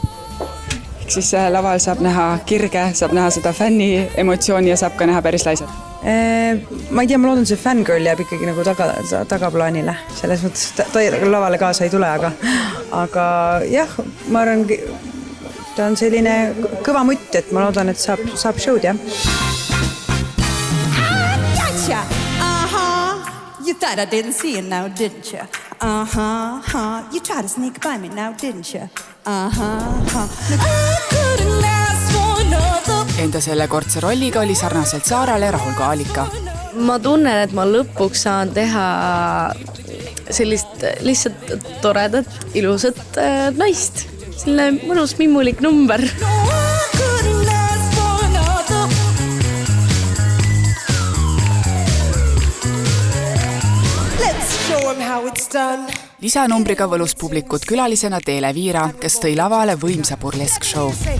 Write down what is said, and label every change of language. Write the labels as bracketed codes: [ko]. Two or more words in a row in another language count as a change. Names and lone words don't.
[et] Siis laval saab näha kirge, saab näha seda fänni emotsiooni ja saab ka näha päris laisad. Ma ei tea, ma loodan, see fangirl jääb ikkagi nagu tagaplaanile. Selles mõttes ta lavale kaasa ei tule, aga jah, ma arvan, ta on selline kõva mutt, et ma loodan, et saab show'd, jah. [en] Gotcha! You thought I didn't see it now, didn't you? You tried to sneak by me now, didn't you? [et] Enda selle kordse rolliga oli sarnaselt Saarale rahul ka Alika. Ma tunnen, et ma lõpuks saan teha sellist lihtsalt toredat, ilusat naist. Selline mõnus mimmulik number. Lisanumbriga võlus publikut külalisena Teele Viira, kes tõi lavale võimsa burlesk show.